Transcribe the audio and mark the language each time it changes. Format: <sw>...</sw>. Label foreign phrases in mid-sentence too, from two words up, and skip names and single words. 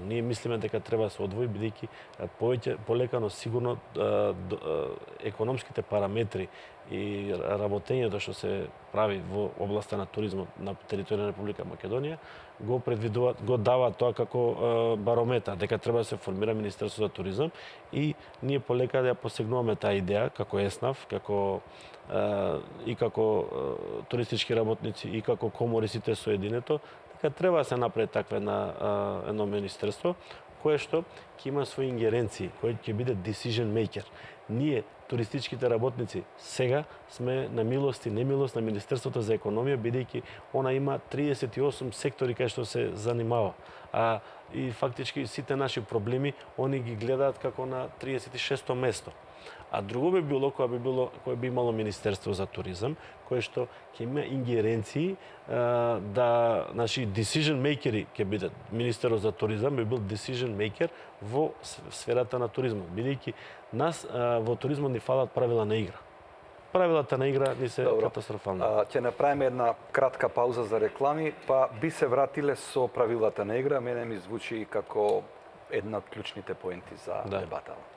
<mk>Ние мислиме дека треба да се одвои, бидејќи полекано сигурно економските параметри и работењето што се прави во областа на туризмот на територија на Република Македонија го предвидуваат, го даваат тоа како барометар, дека треба да се формира Министерство за туризам и ние полека да ја посегнуваме таа идеја како ЕСНАФ, како туристички работници и како комори сите соединето, дека треба да се направи таква едно министерство кое што ќе има своји ингеренции, кој ќе биде</mk> <en>decision maker.</en> <mk>Ние, туристичките работници, сега сме на милост и немилост на Министерството за економија, бидејќи она има 38 сектори кај што се занимава. И фактички сите наши проблеми, они ги гледаат како на 36-то место. А друго би било кое би имало Министерство за туризам, кое што ќе има ингеренции да наши</mk> <en>decision makeri</en> <mk>ќе бидат. Министерот за туризам би бил</mk> <en>decision maker</en> <mk>во сферата на туризмот, бидејќи нас во туризмот ни фалат правила на игра. Правилата на игра ни се катастрофални. Ќе направиме една кратка пауза за реклами, па би се вратиле со правилата на игра. Мене ми звучи како една од клучните поенти за дебатава.</mk>